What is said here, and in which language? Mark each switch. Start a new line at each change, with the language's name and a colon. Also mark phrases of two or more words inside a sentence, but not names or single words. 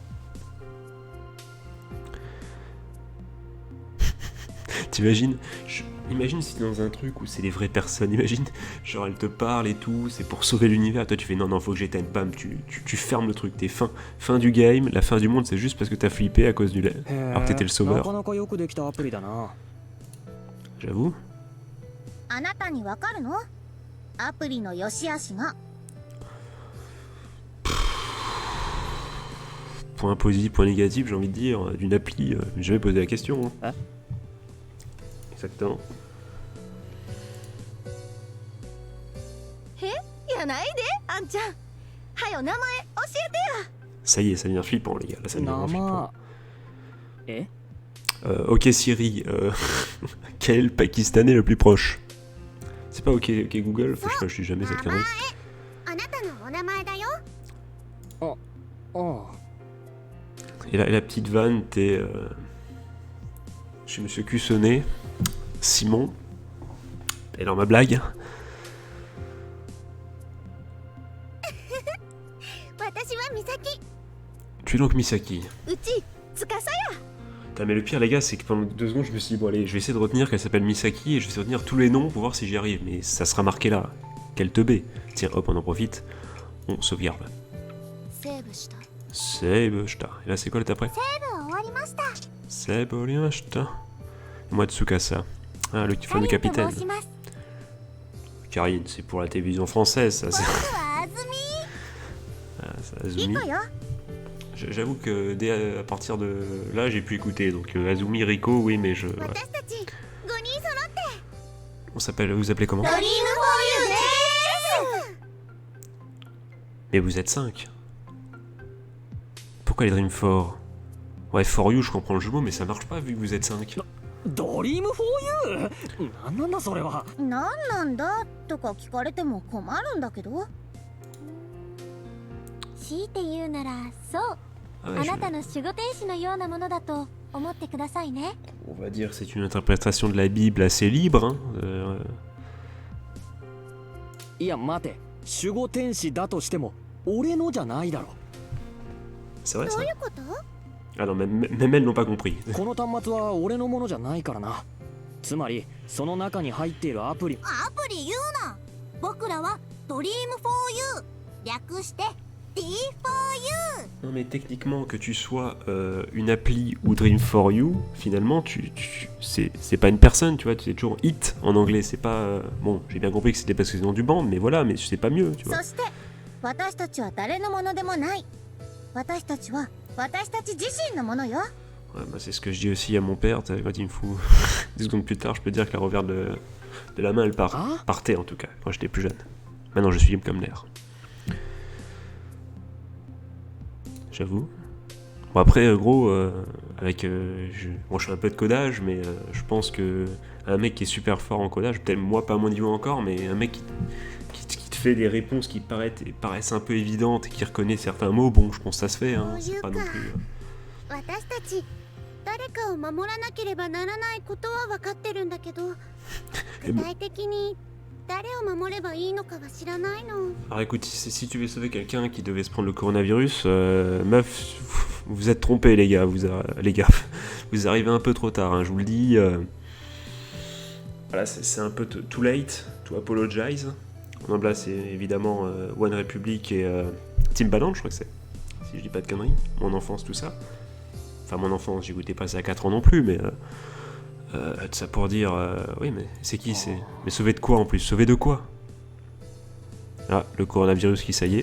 French: T'imagines? Imagine si dans un truc où c'est les vraies personnes, imagine, genre elles te parlent et tout, c'est pour sauver l'univers, toi tu fais non, non, faut que j'éteigne, bam, tu fermes le truc, t'es fin du game, la fin du monde c'est juste parce que t'as flippé à cause du lait, alors que t'étais le
Japanese: な
French: sauveur,
Japanese: かなかよくできたアプリだな。
French: j'avoue.
Japanese: あなたにわかるの？アプリの良し悪しが。
French: Point positif, point négatif, j'ai envie de dire, d'une appli, j'ai jamais posé la question. Hein. Hein? Exactement.
Japanese: やないで、あんちゃん。はよ名前教えてや。
French: Ça y est, ça devient flippant les gars, là ça devient vraiment flippant. 生え Ok Siri, quel Pakistanais le plus proche? C'est pas ok Google, enfin, je suis jamais cette connerie.
Japanese: あなたのお名前だよ。ああ
French: Et la petite vanne, t'es chez Monsieur Cussonnet, Simon. Et alors ma blague?
Japanese: 私は美咲。
French: Tu es donc Misaki.
Japanese: うち司や。
French: Putain, mais le pire les gars, c'est que pendant 2 secondes je me suis dit bon allez, je vais essayer de retenir qu'elle s'appelle Misaki et je vais essayer de retenir tous les noms pour voir si j'y arrive. Mais ça sera marqué là. Quelle teubé. Tiens hop, on en profite. On sauvegarde.
Japanese: セーブした。 Seibeshita.
French: Et là c'est quoi l'étape après?
Japanese: セーブ終わりました。
French: Seibeshita. Et moi Tsukasa. Ah, le fameux
Japanese: カリンと
French: capitaine.
Japanese: 申します。
French: Karine, c'est pour la télévision française, ça.
Japanese: 僕
French: C'est...
Japanese: はあずみ。
French: Ah, ça
Japanese: リ
French: Azumi.
Japanese: コよ。
French: J'avoue que dès à partir de là, j'ai pu écouter. Donc Azumi, Riko, oui, mais je.
Japanese: 私たち5人揃って
French: On s'appelle. Vous appelez comment?
Japanese: ドリームフォーユーです。
French: Mais vous êtes 5. Pourquoi les Dream 4? Ouais, For You, je comprends le jeu de mots, mais ça marche pas vu que vous êtes 5.
Japanese: ドリームフォーユーなんなんだそれは。なんなんだとか聞かれても困るんだけど。強いて言うならそう。
French: Ah
Japanese: あ
French: ouais,
Japanese: なたの守護天使のようなものだと思ってくださいね。
French: On va dire que c'est une interprétation de la Bible assez libre. Hein.
Japanese: いや待て、守護天使だとしても俺のじゃないだろ。
French: C'est vrai
Japanese: ど
French: ça?
Japanese: ういうこと？
French: Ah non, même elles n'ont pas compris.
Japanese: この端末は俺のものじゃないからな。つまりその中に入っているアプリ。アプリ言うな。僕らはドリームフォーユー。略して D4U。
French: Non mais techniquement que tu sois une appli ou Dream for You, finalement c'est pas une personne, tu vois, c'est toujours It en anglais, c'est pas... bon, j'ai bien compris que c'était parce que c'est le nom du band, mais voilà, mais c'est pas mieux, tu vois.
Japanese: そして私たちは誰のものでもない。私たちは私たち自身のものよ。
French: Ouais, bah, c'est ce que je dis aussi à mon père, quand il me fout 10 secondes plus tard, je peux dire que la revers de la main, elle partait en tout cas, quand j'étais plus jeune. Maintenant je suis libre comme l'air. J'avoue. Bon après, gros, avec... Bon, je fais un peu de codage, mais je pense que un mec qui est super fort en codage, peut-être moi pas à mon niveau encore, mais un mec qui te fait des réponses qui paraissent un peu évidentes et qui reconnaît certains mots, bon, je pense que ça se fait, hein, c'est pas non plus...
Japanese: 私たち誰かを守らなければならないことは分かってるんだけど、具体的に誰を守ればいいのかは知らないの。
French: Alors écoute, si tu veux sauver quelqu'un qui devait se prendre le coronavirus, meuf, vous êtes trompés les gars, vous arrivez un peu trop tard, hein, je vous le dis. Voilà, c'est un peu
English: too late to apologize.
French: Donc là, c'est évidemment One Republic et Timbaland, je crois que c'est. Si je dis pas de conneries, mon enfance, tout ça. Enfin, mon enfance, j'écoutais pas ça à 4 ans non plus, mais... tout ça pour dire... oui, mais c'est qui c'est... Mais sauver de quoi en plus? Sauver de quoi? Ah, le coronavirus qui, ça y est.